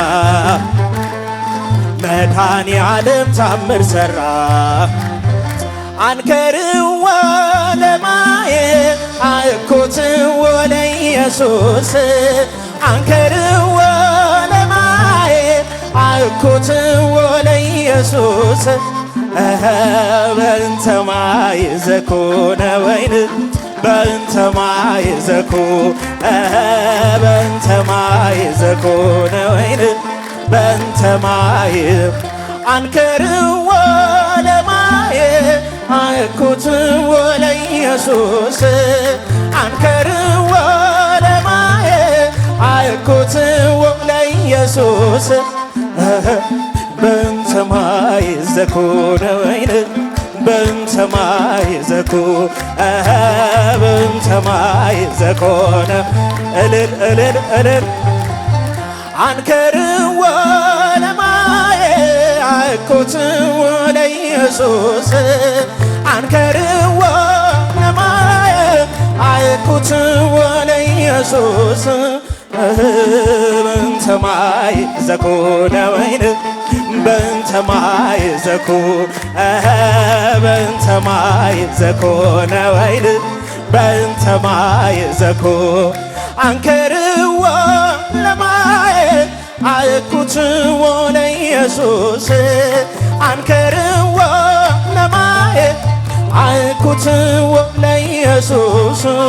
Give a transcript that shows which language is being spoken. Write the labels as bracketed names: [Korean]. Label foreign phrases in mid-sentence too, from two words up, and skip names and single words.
[Amharic] መድኃኔ ዓለም ታምር ሰራ። [Geez] አንከርዎ ለማየ አእኮትዎ ለኢየሱስ አንከርዎ ለማየ አእኮትዎ ለኢየሱስ በእንተ ማይ ዘኮነ ወይን በእንተ ማይ ዘኮ በእንተ ማይ ዘኮነ ወይን በእንተ ማይ አንከርዎ ለማየ አእኩትዎ ለኢየሱስ አንከርዎ ለማየ አእኩትዎ ለኢየሱስ በእንተ ማይ ዘኮነ ወይን በእንተ ማይ ዘኮ በእንተ ማይ ዘኮነ እልል እልል እልል አንከርዎ ለማየ አእኩትዎ ለኢየሱስ አንከርዎ ለማየ አእኩትዎ ለኢየሱስ በእንተ ማይ ዘኮነ ወይን በእንተ ማይ ዘኮ በእንተ ማይ ዘኮነ ወይን በእንተ ማይ ዘኮ አንከርዎ ለማየ አእኩትዎ ለኢየሱስ አንከርዎ ለማየ አእኩትዎ ለኢየሱስ